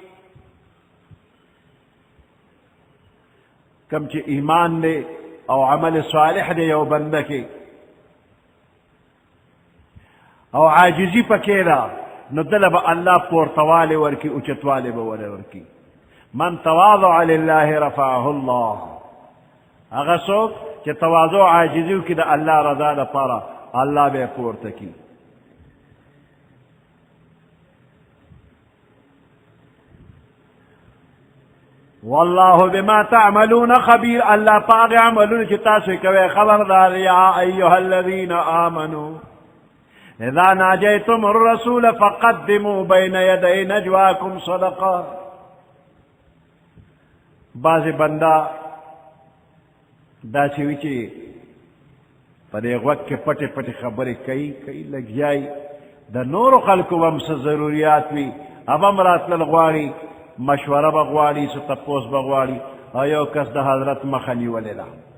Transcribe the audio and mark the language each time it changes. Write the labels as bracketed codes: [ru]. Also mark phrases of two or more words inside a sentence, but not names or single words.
[ps] کم چې ایمان دی او عمل صالح دی یو بنده کې او عاجزی پکې ده نو دله به الله پورتوالی ورکي اوچتوالی به وله ورکي [ar] من تواضع لله رفعه الله [ps] هغه څوک چې تواضع عاجزي وکړي د الله رضا لپاره الله به یې پورته کړي [ar] والله بما تعملون خبير [ps] الله پاک عملون چې تاسو کوي خبردار [ar] یا ایها الذين آمنوا اذا ناجيتم الرسول فقدموا بين يدي نجواكم صدقه [ps] بعض بندا دا چې وی چې په دې وخت کې پټه پټه خبرې کوي لګیای د نورو خلکو هم څه ضرورت وي هم راتلل غواړي مشوره بغواړي څه تپوس بغواړي او یو کس د حضرت مخه نیولې ده